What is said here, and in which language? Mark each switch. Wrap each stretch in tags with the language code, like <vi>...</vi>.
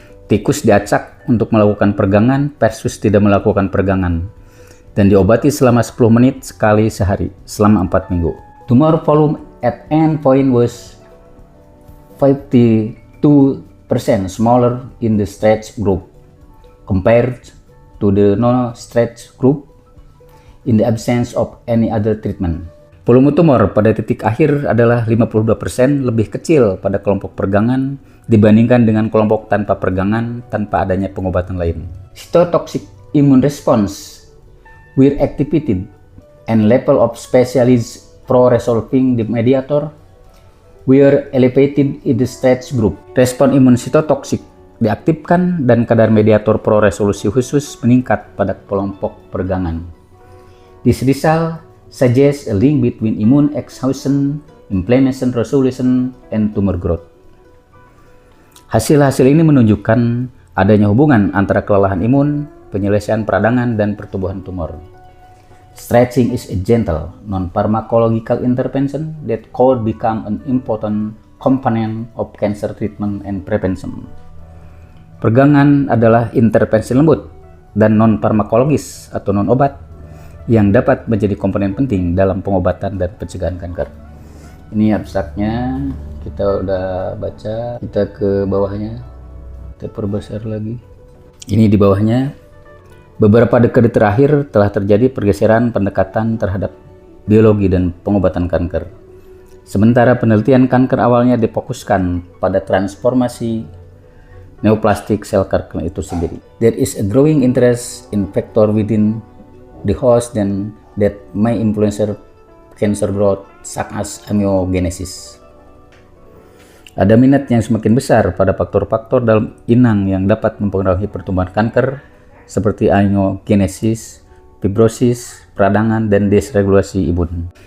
<id>Tikus diacak untuk melakukan peregangan versus tidak melakukan peregangan, dan diobati selama 10 menit sekali sehari selama 4 minggu.</id> <en>Tumor volume at end point was 52% smaller in the stretch group compared to the no-stretch group in the absence of any other treatment.</en> <id>Volume tumor pada titik akhir adalah 52% lebih kecil pada kelompok peregangan dibandingkan dengan kelompok tanpa peregangan tanpa adanya pengobatan lain.</id> <en>Cytotoxic immune response were activated and level of specialized pro-resolving mediator were elevated in the stretch group.</en> <id>Respon imun sitotoksik diaktifkan dan kadar mediator pro-resolusi khusus meningkat pada kelompok peregangan.</id> <en>This result suggests a link between immune exhaustion, inflammation resolution, and tumor growth.</en> <id>Hasil-hasil ini menunjukkan adanya hubungan antara kelelahan imun, penyelesaian peradangan, dan pertumbuhan tumor.</id> <en>Stretching is a gentle, non-pharmacological intervention that could become an important component of cancer treatment and prevention.</en> <id>Peregangan adalah intervensi lembut dan non-farmakologis atau non-obat yang dapat menjadi komponen penting dalam pengobatan dan pencegahan kanker. Ini abstraknya, kita udah baca, kita ke bawahnya, kita perbesar lagi. Ini di bawahnya. Beberapa dekade terakhir telah terjadi pergeseran pendekatan terhadap biologi dan pengobatan kanker. Sementara penelitian kanker awalnya difokuskan pada transformasi neoplastik sel kanker itu sendiri.</id> <en>There is a growing interest in factor within the host then that may influence cancer growth, such as amiogenesis.</en> <id>Ada minat yang semakin besar pada faktor-faktor dalam inang yang dapat mempengaruhi pertumbuhan kanker, seperti amiogenesis, fibrosis, peradangan, dan desregulasi imun.</id>